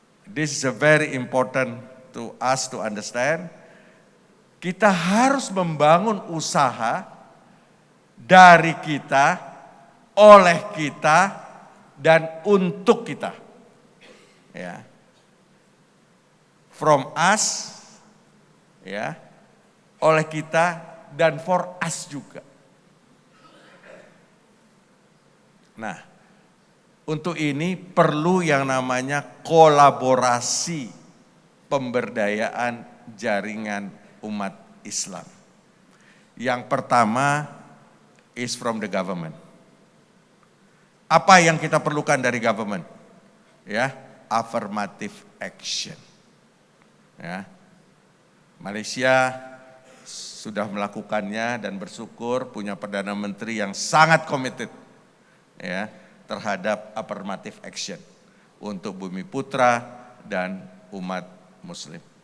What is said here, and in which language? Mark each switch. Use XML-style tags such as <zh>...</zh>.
<en>This is a very important to us to understand.</en> <id>Kita harus membangun usaha dari kita, oleh kita, dan untuk kita. Ya.</id> <en>From us,</en> <id>ya, oleh kita, dan</id> <en>for us</en> <id>juga. Nah, untuk ini perlu yang namanya kolaborasi pemberdayaan jaringan umat Islam. Yang pertama</id> <en>is from the government.</en> <id>Apa yang kita perlukan dari government? Ya, affirmative action. Ya. Malaysia sudah melakukannya dan bersyukur punya Perdana Menteri yang sangat committed, ya, terhadap affirmative action untuk Bumi Putra dan umat Muslim.</id>